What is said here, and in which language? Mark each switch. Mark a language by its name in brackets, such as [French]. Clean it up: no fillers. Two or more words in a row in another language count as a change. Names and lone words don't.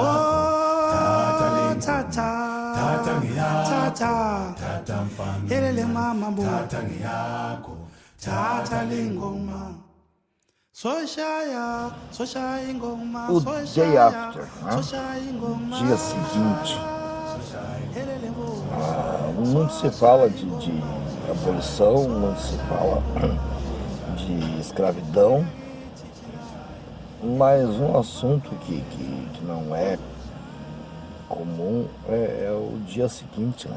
[Zulu] oh, thatha thatha, ngeyakho, thatha, thatha mfana, yelele mama bo, thatha ngeyakho, thatha lengoma. Soshaya, soshaya ingoma, [Portuguese] O [English] day after, [Portuguese] né? [Zulu] soshaya ingoma. [Portuguese] Dia seguinte, [Zulu] Yelele bo. [Portuguese] muito se fala de abolição, muito se fala de escravidão, mas um assunto que não é comum é o dia seguinte, né?